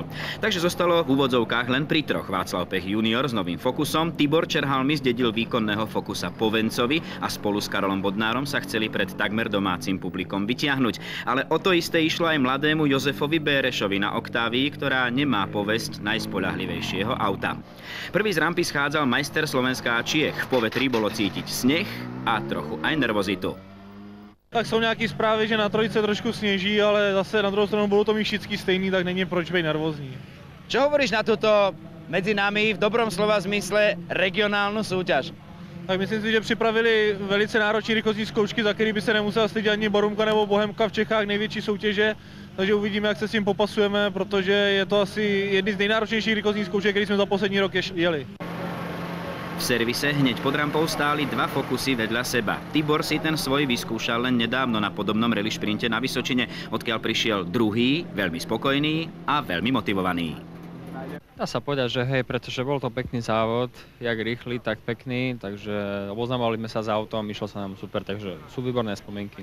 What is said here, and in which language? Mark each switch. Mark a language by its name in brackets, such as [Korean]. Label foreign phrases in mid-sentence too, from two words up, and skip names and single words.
[Slovak] Takže zostalo v úvodzovkách len pri 3. Václav Pech junior s novým Focusom, Tibor Čerhalmi zdedil výkonného Focusa po Vencovi a spolu s Karolom Bodnárom sa chceli pred takmer domácim publikom vytiahnuť. Ale o to isté išlo aj mladému Jozefovi Bérešovi na Octavii, ktorá nemá povesť najspoľahlivejšieho auta. Prvý z rampy schádzal majster Slovenska a Čiech. V povetrí bolo cítiť sneh a trochu aj nervozitu. [Czech] Tak jsou nějaké zprávy, že na trojice trošku sněží, ale zase na druhou stranu budou to mít všichni stejný, tak není proč být nervózní. [Slovak] Čo hovoríš na túto medzi nami v dobrom slova zmysle regionálnu súťaž? Tak myslím si, [Czech] že připravili velice náročné rychlostní zkoušky, za který by se nemusela stydět ani Borumka nebo Bohemka v Čechách, největší soutěže. Takže uvidíme, jak se s tím popasujeme, protože je to asi jedny z nejnáročnějších rychlostních zkoušek, který jsme za poslední rok jeli. [Slovak] V servise hneď pod rampou stáli 2 Focusy vedľa seba. Tibor si ten svoj vyskúšal len nedávno na podobnom rally šprinte na Vysočine, odkiaľ prišiel druhý, veľmi spokojný a veľmi motivovaný. Dá sa povedať, že hej, pretože bol to pekný závod, jak rýchly, tak pekný, takže oboznamovali sme sa s autom, išlo sa nám super, takže sú výborné spomienky.